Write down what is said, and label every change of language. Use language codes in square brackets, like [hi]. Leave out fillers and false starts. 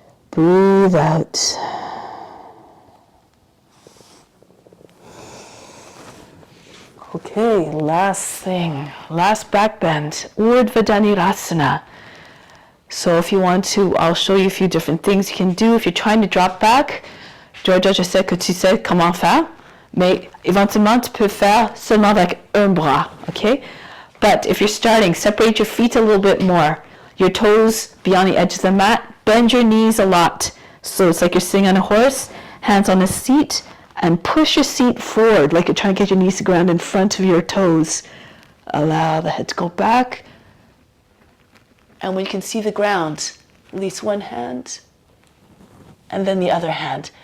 [en] Breathe out. Okay, last thing. Last back bend. Urdhva Dhanurasana. So if you want to, I'll show you a few different things you can do. If you're trying to drop back, [fr] Georgia, je sais que tu sais comment faire, mais éventuellement tu peux faire seulement avec un bras, okay? [en] But if you're starting, separate your feet a little bit more. Your toes beyond the edge of the mat. Bend your knees a lot. So it's like you're sitting on a horse, hands on the seat, and push your seat forward like you're trying to get your knees to ground in front of your toes. Allow the head to go back. And when you can see the ground, release one hand and then the other hand.